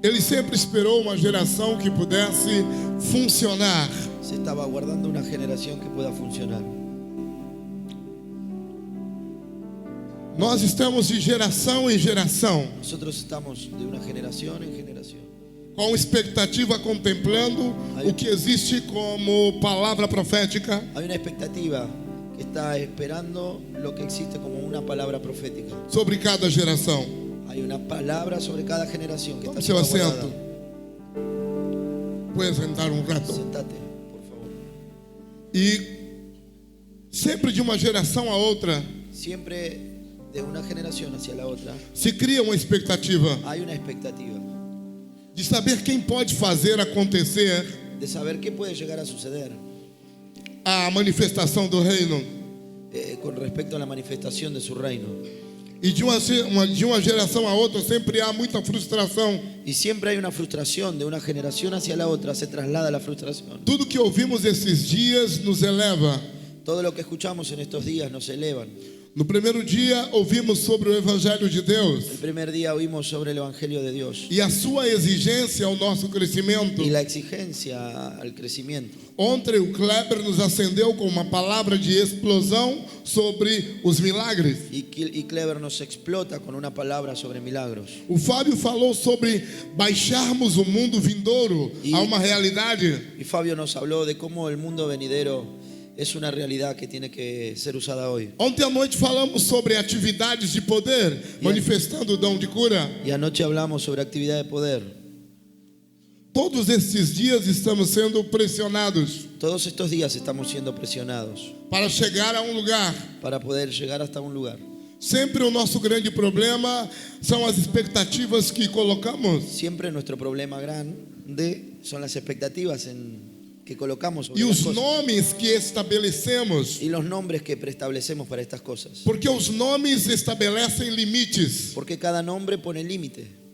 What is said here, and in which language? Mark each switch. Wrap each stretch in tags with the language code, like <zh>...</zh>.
<pt>ele sempre esperou uma geração que pudesse funcionar.</pt> <es>se estaba guardando una generación que pueda funcionar.</es> <pt>Nós estamos de geração em geração,</pt> <es>Nosotros estamos de una generación en generación,</es> <pt>com expectativa contemplando o que existe como palavra profética</pt> <es>hay una expectativa que está esperando lo que existe como una palabra profética.</es> <pt>sobre cada geração.</pt> <es>Hay una palabra sobre cada generación que está</es> <pt>Tome seu</pt> <es>siendo</es> <pt>assento.</pt> <es>guardada.</es> <pt>Puedes sentar um rato.</pt> <es>Sentate, por favor.</es> <pt>E sempre de uma geração a outra</pt> <es>Siempre de una generación hacia la otra</es> <pt>se cria uma expectativa</pt> <es>hay una expectativa</es> <pt>de saber quem pode fazer acontecer</pt> <es>de saber qué puede llegar a suceder</es> <pt>a manifestação do reino.</pt> <es>con respecto a la manifestación de su reino.</es> <pt>E de uma geração a outra sempre há muita frustração.</pt> <es>Y siempre hay una frustración, de una generación hacia la otra se traslada la frustración.</es> <pt>Tudo que ouvimos esses dias nos eleva.</pt> <es>Todo lo que escuchamos en estos días nos elevan.</es> <pt>No primeiro dia ouvimos sobre o Evangelho de Deus</pt> <es>El primer día oímos sobre el Evangelio de Dios</es> <pt>e a sua exigência ao nosso crescimento.</pt> <es>y la exigencia al crecimiento.</es> <pt>Ontem o Kleber nos acendeu com uma palavra de explosão sobre os milagres.</pt> <es>Y Clever nos explota con una palabra sobre milagros.</es> <pt>O Fábio falou sobre baixarmos o mundo vindouro a uma realidade.</pt> <es>Y Fabio nos habló de cómo el mundo venidero es una realidad que tiene que ser usada hoy.</es> <pt>Ontem à noite falamos sobre atividades de poder, manifestando o dom de cura.</pt> <es>Y anoche hablamos sobre actividad de poder.</es> <pt>Todos esses dias estamos sendo pressionados</pt> <es>Todos estos días estamos siendo presionados</es> <pt>para chegar a um lugar.</pt> <es>para poder llegar hasta un lugar.</es> <pt>Sempre o nosso grande problema são as expectativas que colocamos</pt> <es>Siempre nuestro problema grande son las expectativas que colocamos sobre</es> <pt>e</pt> <es>las</es> <pt>os</pt> <es>cosas</es> <pt>nomes que estabelecemos,</pt> <es>y los nombres que preestablecemos para estas cosas.</es> <pt>porque os nomes estabelecem limites.</pt> <es>Porque cada nombre pone límite.</es>